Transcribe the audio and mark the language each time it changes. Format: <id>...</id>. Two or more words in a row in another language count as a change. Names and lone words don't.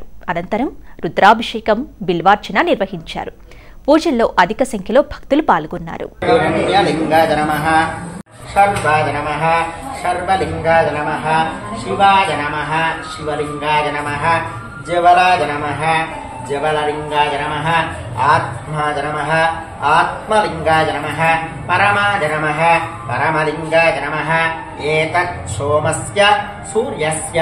<te>అనంతరం రుద్రాభిషేకం, బిల్వార్చన నిర్వహించారు. పూజల్లో అధిక సంఖ్యలో భక్తులు పాల్గొన్నారు.</te> <sa>सर्वलिंगाय नमः शिवाय नमः शिवलिंगाय नमः जवलाय नमः जवललिंगाय नमः आत्माय नमः आत्मलिंगाय नमः परमाय नमः परमलिंगाय नमः एतत् सोमस्य सूर्यस्य</sa>